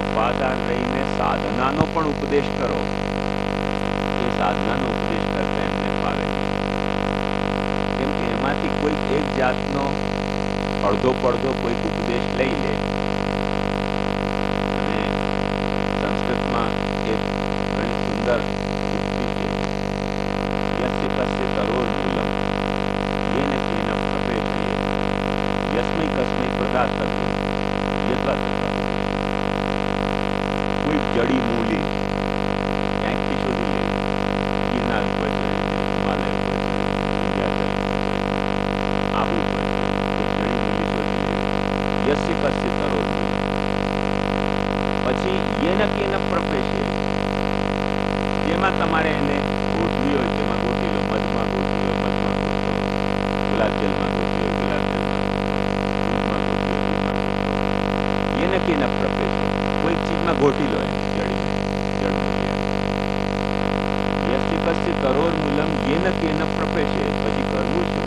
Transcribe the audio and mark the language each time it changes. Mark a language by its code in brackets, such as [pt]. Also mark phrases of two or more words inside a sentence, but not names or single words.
[gu] નિરાધાર રહીને સાધનાનો પણ ઉપદેશ કરો, એ સાધનાનો ઉપદેશ કરતા એમને ફાવે નહીં. કેમ કે એમાંથી કોઈક એક જાતનો અડધો પડધો કોઈક ઉપદેશ લઈ લે. અને સંસ્કૃતમાં એક ઘણી સુંદર યુક્તિ છે, [sa] यस्य कस्य तरोर्मूलम येन केन प्रपेशयेत् यस्मै कस्मै प्रदातव्यं यथा तथा. [gu] કોઈ જડી મૂલી ક્યાંકથી શોધી લે, ગિરનાર ઉપર ચડી, હિમાલય ઉપર ચડી, વિંધ્યાચલ ઉપર ચડી, આબુ ઉપર ચડી, કોઈ જડી મૂલી શોધી લે, [sa] यस्य कस्य तरोर्मूलम, [gu] પછી [sa] येन केन प्रपेशयेत्, [gu] જેમાં તમારે એને ગોઠવી હોય તેમાં ગોઠવી લો, મધમાં ગોઠવી લો, મધમાં ગોઠવો, ગુલાબ જલમાં ગોઠવી હોય ગુલાબ જલમાં ગોઠવો, દૂધમાં ગોઠવી હોય દૂધમાં ગોઠવો, [sa] येन केन प्रपेशयेत्, [gu] કોઈક ચીજમાં ગોઠવી લો એને, [sa] यस्य कस्य तरोर्मूलम येन केन प्रपेशयेत्, [gu] પછી કરવું શું?